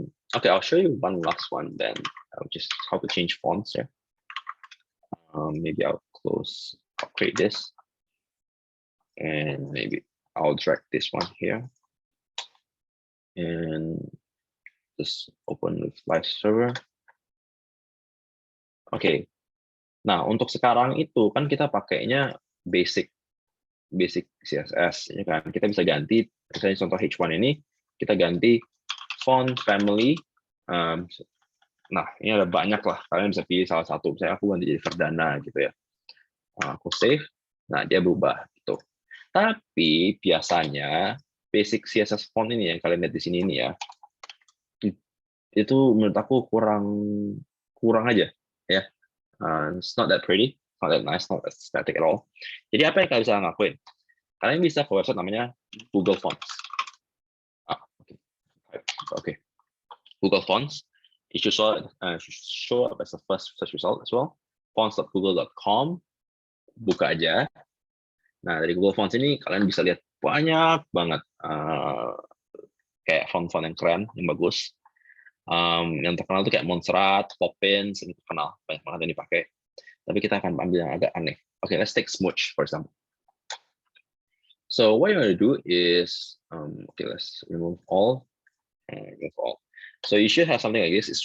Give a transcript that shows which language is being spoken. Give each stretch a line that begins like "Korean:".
English: Okay, I'll show you one last one then. Just how to change fonts here. Maybe I'll create this, and maybe I'll drag this one here and just open with live server.
Indonesian: Oke. Nah, untuk sekarang itu kan kita pakainya basic CSS, ya kan? Kita bisa ganti, misalnya contoh H1 ini, kita ganti font family. Nah, ini ada banyak lah. Kalian bisa pilih salah satu. Misalnya aku ganti jadi Verdana gitu ya. Aku save. Nah, dia berubah gitu. Tapi biasanya basic CSS font ini yang kalian lihat di sini ini ya, itu menurut aku kurang aja ya.
English: It's not that pretty, not that nice, not that static at all.
Indonesian: Jadi apa yang kalian bisa lakuin? Kalian bisa ke website namanya Google Fonts.
English: Okay. Google Fonts. It should show up as the first search result as well.
Indonesian: Fonts.google.com. Buka aja. Nah, dari Google Fonts ini kalian bisa lihat banyak banget kayak font-font yang keren, yang bagus. Yang terkenal tuh kayak Montserrat, Poppins, ini terkenal, banyak banget yang dipakai. Tapi kita akan ambil yang agak aneh.
English: Okay, let's take Smooch for example. So what you want to do is, let's remove all. So you should have something like this.